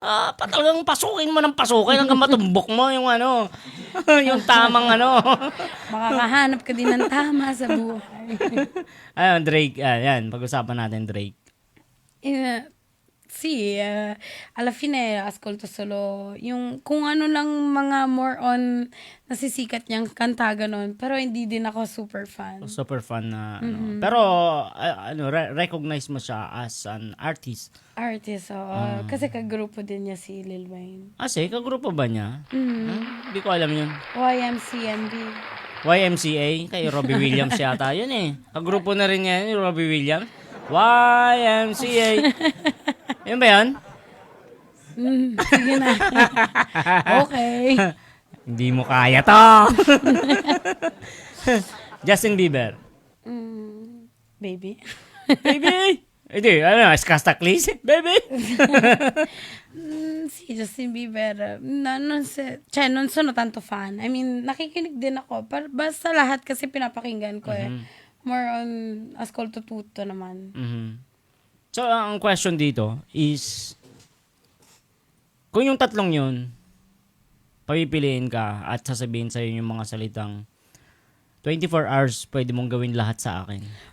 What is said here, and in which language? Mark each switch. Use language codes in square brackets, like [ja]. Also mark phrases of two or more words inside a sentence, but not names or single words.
[tl] Talagang pasukin mo ng pasukin hanggang matumbok mo yung ano, yung tamang ano. Makakahanap ka din ng tama sa buhay. Ayun, Drake. Yan, pag-usapan natin Drake. [it] Eh, sì, alla fine ascolto solo [tl] yung kung ano lang mga [en] more on [tl] nasisikat niyang kanta ganon, pero hindi din ako [en] super fan. Super fun [tl] na ano. Pero recognize mo siya [en] as an artist. [tl] Artist, oo. Kasi kagrupo din niya si Lil Wayne. Kasi kagrupo ba niya? Hindi ko alam yun. YMCMB. YMCA, kay Robbie Williams yata yun eh. Kagrupo na rin yan, yung Robbie Williams. YMCA. Yun ba yan? Sige na. Okay. Hindi mo kaya to. Justin Bieber. Baby. Baby! Hindi, Skastaklis? Baby! [it] Sì, Justin Bieber, cioè non sono tanto fan. [en] I mean, [tl] nakikinig din ako. Basta lahat kasi pinapakinggan ko eh. [en] More on, [it] ascolto tutto naman. [tl] So, ang question dito is, kung yung tatlong yun, papipiliin ka at sasabihin sa'yo yung mga salitang 24 hours pwede mong gawin lahat sa akin.